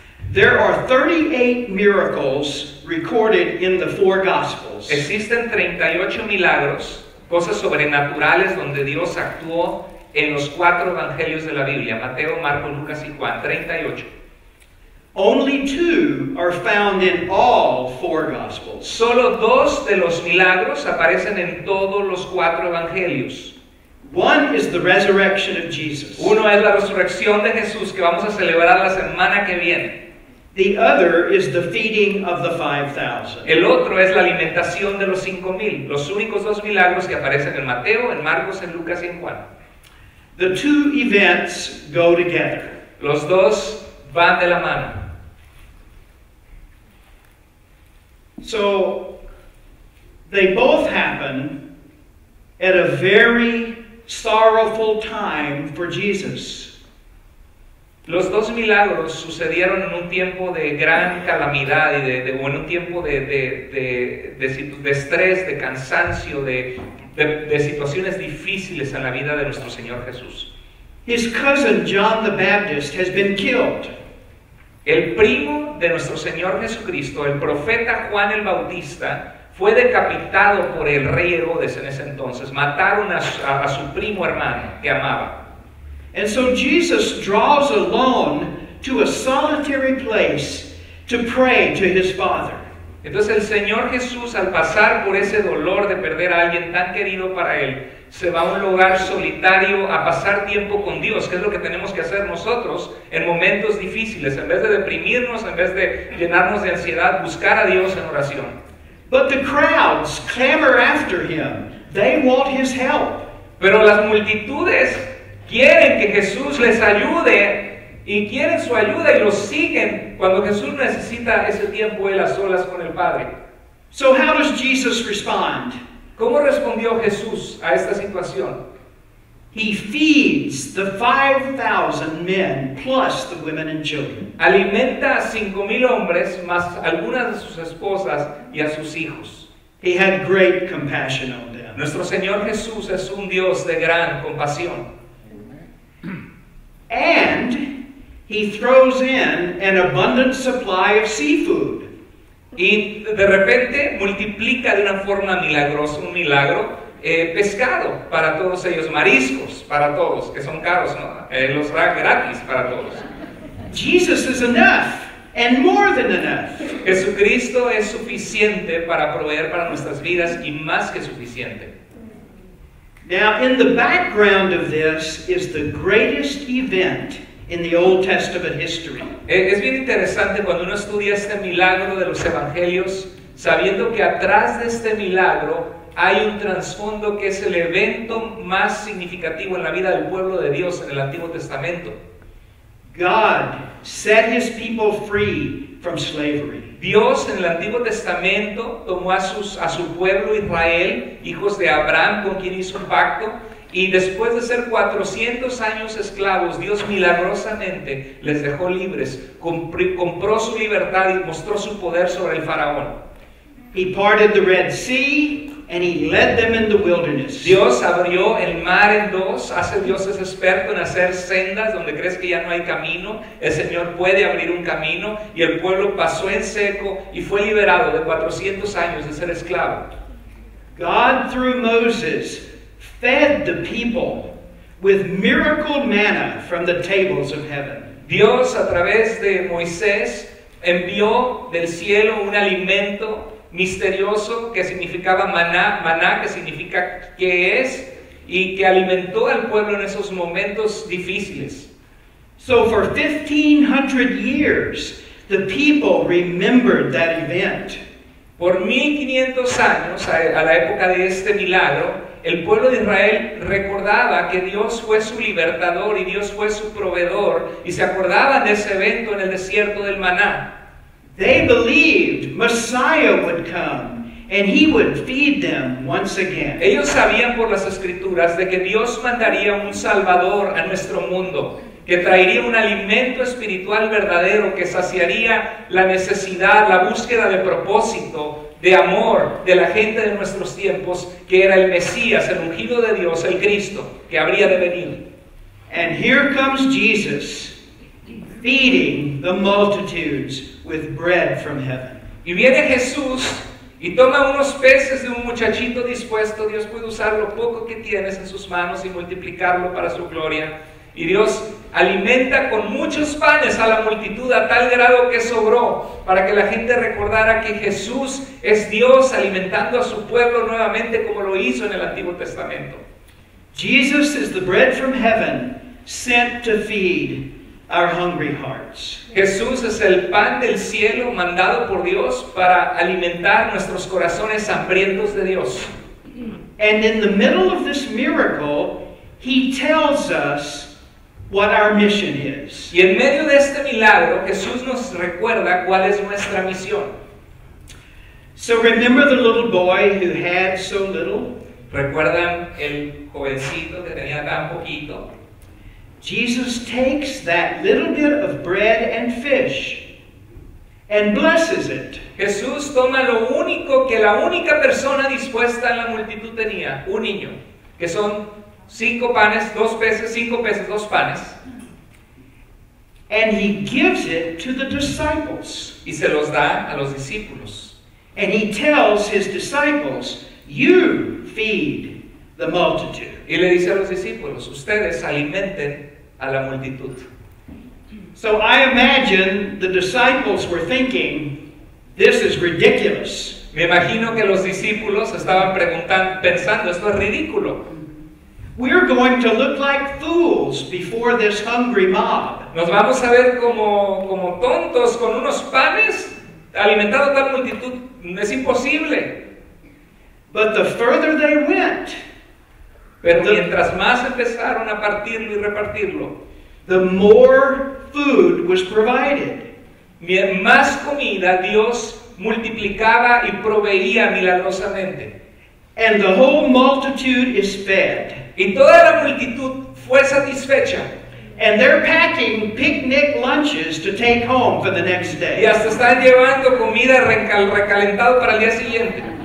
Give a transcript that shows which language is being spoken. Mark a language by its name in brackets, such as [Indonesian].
[English] There are 38 miracles recorded in the four Gospels. [Spanish] Existen 38 milagros, cosas sobrenaturales donde Dios actuó en los 4 evangelios de la Biblia, Mateo, Marcos, Lucas y Juan, 38. [English] Only 2 are found in all four Gospels. [Spanish] Solo 2 de los milagros aparecen en todos los 4 evangelios. [English] One is the resurrection of Jesus. [Spanish] Uno es la resurrección de Jesús que vamos a celebrar la semana que viene. [English] The other is the feeding of the 5,000. [Spanish] El otro es la alimentación de los 5,000. Los únicos 2 milagros que aparecen en Mateo, en Marcos, en Lucas y en Juan. [English] The two events go together. [Spanish] Los 2 van de la mano. [English] So they both happen at a very sorrowful time for Jesus. [Spanish] Los 2 milagros sucedieron en un tiempo de gran calamidad y en un tiempo de estrés, de cansancio, de situaciones difíciles en la vida de nuestro Señor Jesús. [English] His cousin John the Baptist has been killed. [Spanish] El primo de nuestro Señor Jesucristo, el profeta Juan el Bautista, fue decapitado por el rey Herodes en ese entonces. Mataron a su primo hermano que amaba. [English] And so Jesus draws alone to a solitary place to pray to his Father. [Spanish] Entonces el Señor Jesús, al pasar por ese dolor de perder a alguien tan querido para él, se va a un lugar solitario a pasar tiempo con Dios, que es lo que tenemos que hacer nosotros en momentos difíciles. En vez de deprimirnos, en vez de llenarnos de ansiedad, buscar a Dios en oración. [English] But the crowds clamor after him. They want his help. [Spanish] Pero las multitudes quieren que Jesús les ayude y quieren su ayuda y los siguen cuando Jesús necesita ese tiempo él a solas con el Padre. [English] So how does Jesus respond? [Spanish] ¿Cómo respondió Jesús a esta situación? [English] He feeds the 5,000 men plus the women and children. [Spanish] Alimenta a 5,000 hombres más algunas de sus esposas y a sus hijos. [English] He had great compassion on them. [Spanish] Nuestro Señor Jesús es un Dios de gran compasión. [English] And he throws in an abundant supply of seafood. [Spanish] Y de repente multiplica de una forma milagrosa, un milagro, pescado para todos ellos, mariscos para todos, que son caros, ¿no? Los da gratis para todos. [English] Jesus is enough, and more than enough. [Spanish] Jesucristo es suficiente para proveer para nuestras vidas y más que suficiente. [English] Now, in the background of this is the greatest event in the Old Testament history. [Spanish] Es bien interesante cuando uno estudia este milagro de los evangelios, sabiendo que atrás de este milagro hay un trasfondo que es el evento más significativo en la vida del pueblo de Dios en el Antiguo Testamento. [English] God set his people free from slavery. [Spanish] Dios en el Antiguo Testamento tomó a su pueblo Israel, hijos de Abraham, con quien hizo un pacto, y después de ser 400 años esclavos, Dios milagrosamente les dejó libres, compró su libertad y mostró su poder sobre el faraón. [English] He parted the Red Sea and he led them in the wilderness. [Spanish] Dios abrió el mar en dos. Dios es experto en hacer sendas donde crees que ya no hay camino. El Señor puede abrir un camino y el pueblo pasó en seco y fue liberado de 400 años de ser esclavo. [English] God, through Moses, fed the people with miracle manna from the tables of heaven. [Spanish] Dios a través de Moisés envió del cielo un alimento misterioso que significaba maná que significa que es, y que alimentó al pueblo en esos momentos difíciles. [English] So for 1,500 years, the people remembered that event. [Spanish] Por 1500 años, a la época de este milagro, el pueblo de Israel recordaba que Dios fue su libertador y Dios fue su proveedor, y se acordaban de ese evento en el desierto del maná. [English] They believed Messiah would come and he would feed them once again. [Spanish] Ellos sabían por las Escrituras de que Dios mandaría un Salvador a nuestro mundo, que traería un alimento espiritual verdadero que saciaría la necesidad, la búsqueda de propósito, de amor de la gente de nuestros tiempos, que era el Mesías, el ungido de Dios, el Cristo, que habría de venir. [English] And here comes Jesus, feeding the multitudes with bread from heaven. [Spanish] Y viene Jesús y toma unos peces de un muchachito dispuesto. Dios puede usar lo poco que tienes en sus manos y multiplicarlo para su gloria. Y Dios alimenta con muchos panes a la multitud a tal grado que sobró, para que la gente recordara que Jesús es Dios alimentando a su pueblo nuevamente como lo hizo en el Antiguo Testamento. [English] Jesus is the bread from heaven sent to feed our hungry hearts. [Spanish] Jesús es el pan del cielo mandado por Dios para alimentar nuestros corazones hambrientos de Dios. [English] And in the middle of this miracle, he tells us what our mission is. [Spanish] Y en medio de este milagro, Jesús nos recuerda cuál es nuestra misión. [English] So remember the little boy who had so little? [Spanish] ¿Recuerdan el jovencito que tenía tan poquito? [English] Jesus takes that little bit of bread and fish and blesses it. [Spanish] Jesús toma lo único que la única persona dispuesta en la multitud tenía, un niño, que son 5 panes, 2 peces, 5 peces, 2 panes. [English] And he gives it to the disciples. [Spanish] Y se los da a los discípulos. [English] And he tells his disciples, you feed the multitude. [Spanish] Y le dice a los discípulos, ustedes alimenten a la multitud. [English] So I imagine the disciples were thinking, this is ridiculous. [Spanish] Me imagino que los discípulos estaban pensando, esto es ridículo. [English] We're going to look like fools before this hungry mob. [Spanish] Nos vamos a ver como tontos con unos panes alimentando a tal multitud. Es imposible. [English] But the further they went, [Spanish] Pero mientras más empezaron a partirlo y repartirlo, [English] the more food was provided. [Spanish] más comida Dios multiplicaba y proveía milagrosamente. [English] And the whole multitude is fed. [Spanish] Y toda la multitud fue satisfecha. [English] And they're packing picnic lunches to take home for the next [Spanish] Y [English] day. [Spanish] hasta están llevando comida recalentado para el día siguiente.